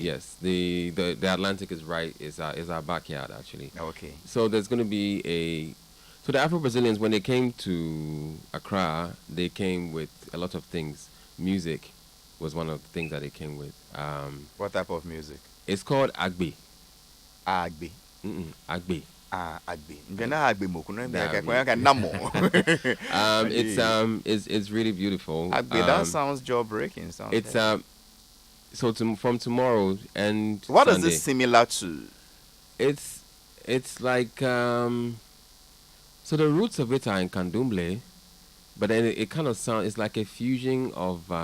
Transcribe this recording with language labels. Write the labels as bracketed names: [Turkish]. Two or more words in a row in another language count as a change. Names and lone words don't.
[English] Yes. The Atlantic is right. Is our backyard actually. Okay. So there's going to be so the Afro-Brazilians, when they came to Accra, they came with a lot of things. Music was one of the things that they came with. What type of music? It's called Agbe. Agbe. Agbe. Agbe. Agbe mokuno. It's really beautiful. Agbe, that sounds jaw-breaking. It's so from tomorrow and what Sunday, is this similar to? It's like so the roots of it are in Candomblé, but then it kind of sounds, it's like a fusion of